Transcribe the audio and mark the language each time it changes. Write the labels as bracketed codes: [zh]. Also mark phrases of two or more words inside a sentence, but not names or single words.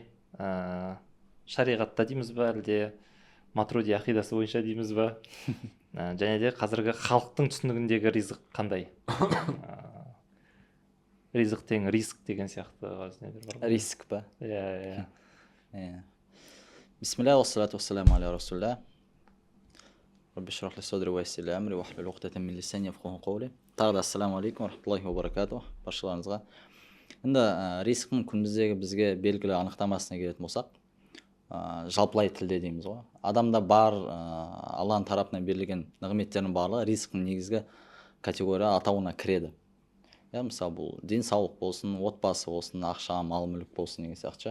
[kk] Шариғатта дейміз ба, әлде Матруди ақидасы бойынша дейміз ба? Және де қазіргі халықтың түсінігіндегі ризық қандай? Ризық тең риск деген сияқты нелер бар. Риск па? Иә. [ar] بسم الله والصلاة والسلام على رسول الله. رب اشرح لي صدري ويسر لي أمري واحلل عقدة من لساني يفقهوا قولي. [kk] Тағы да [ar] السلام عليكم ورحمة الله وبركاته. [kk] Баршаларыңызға. Енді рисктің күніміздегі бізге белгілі анықтамасына келетін болсақ, жалпылай тілде дейміз ғой. Адамда бар Алланың тарапынан берілген нығметтердің барлығы рисктің негізгі категория атауына кіреді. Мысалы бұл денсаулық болсын, отбасы болсын, ақша, мал мүлік болсын деген сияқты.